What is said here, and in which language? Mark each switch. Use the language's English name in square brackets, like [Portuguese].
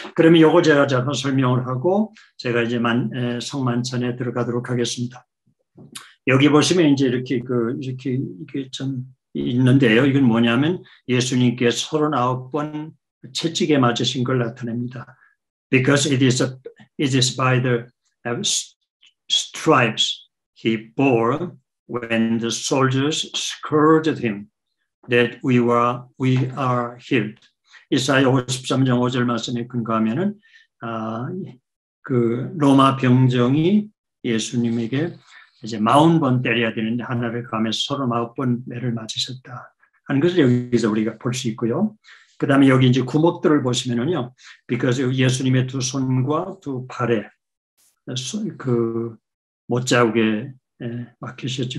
[Korean] 그러면 이거 제가 잠깐 설명을 하고 제가 이제 성만찬에 들어가도록 하겠습니다. 여기 보시면 이제 이렇게 이게 좀 있는데요. 이건 뭐냐면 예수님께 39번 채찍에 맞으신 걸 나타냅니다. [English] Because it is by the stripes he bore when the soldiers scourged him that we are healed. [Korean] 이사야 53장 5절 말씀에 근거하면은 그 로마 병정이 예수님에게 이제 40번 때려야 되는데 하나를 감해서 39번 매를 맞으셨다 하는 것을 여기서 우리가 볼 수 있고요. 그 다음에 여기 이제 구멍들을 보시면은요, because 예수님의 두 손과 두 팔에 그 못자국에 막히셨죠.